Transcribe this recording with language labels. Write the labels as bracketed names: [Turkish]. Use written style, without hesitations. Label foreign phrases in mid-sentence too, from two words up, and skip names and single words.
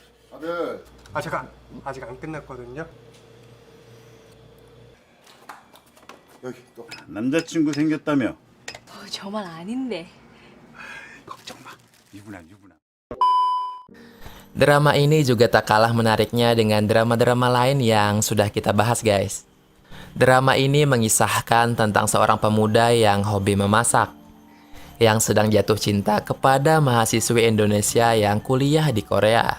[Korean] 아들, 잠깐. 아직 안 끝났거든요. 여기 또. 남자친구 생겼다며? 저만 아닌데. 걱정 마. 유부남. [Indonesian] Drama ini juga tak kalah menariknya dengan drama-drama lain yang sudah kita bahas guys. Drama ini mengisahkan tentang seorang pemuda yang hobi memasak, yang sedang jatuh cinta kepada mahasiswi Indonesia yang kuliah di Korea.